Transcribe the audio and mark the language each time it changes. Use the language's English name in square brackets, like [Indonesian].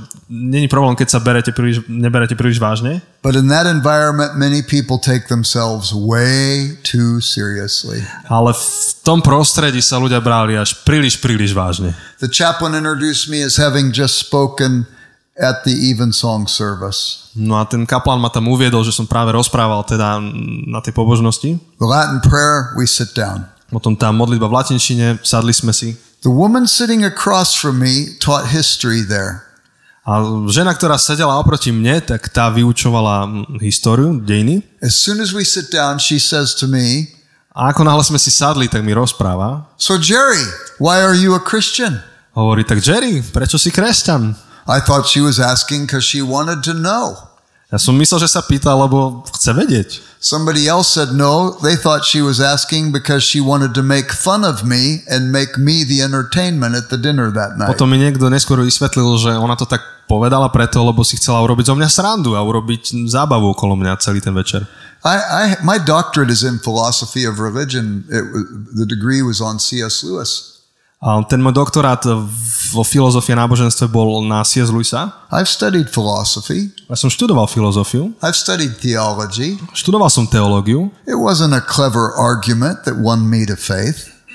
[Slovak] Není problém, keď sa neberete príliš vážne. [English] But in that environment, many people take themselves way too seriously. [Slovak] Ale v tom prostredí sa ľudia brali až príliš vážne. [English] The chaplain introduced me as having just spoken at the evensong service. [Slovak] No a ten kaplán ma tam uviedol, že som práve rozprával teda na tej pobožnosti. [English] The Latin prayer, we sit down. [Slovak] Potom tá modlitba v latinčine, sadli sme si. [English] The woman sitting across from me taught history there. [Slovak] A žena, ktorá sedela oproti mne, tak tá vyučovala históriu, dejiny. [English] As soon as we sit down, she says to me, [Slovak] a ako náhle sme si sadli, tak mi rozpráva. [English] So Jerry, why are you a Christian? [Slovak] Hovorí, tak Jerry, prečo si kresťan? [English] I thought she was asking because she wanted to know. [Slovak] Ja som myslel, že sa pýta, lebo chce vedieť. [English] Somebody else said no, they thought she was asking because she wanted to make fun of me and make me the entertainment at the dinner that night. [Slovak] Potom mi niekto neskôr vysvetlil, že ona to tak povedala preto, lebo si chcela urobiť zo mňa srandu a urobiť zábavu okolo mňa celý ten večer. [English] My doctorate is in philosophy of religion. The degree was on C.S. Lewis. [Slovak] A ten môj doktorát vo filozofii a náboženstve bol na C.S. Lewisa. [English] I've studied philosophy. [Slovak] Ja som študoval filozofiu. [English] I've studied theology. [Slovak] Študoval som teológiu. [English] It wasn't a clever argument that won me to faith.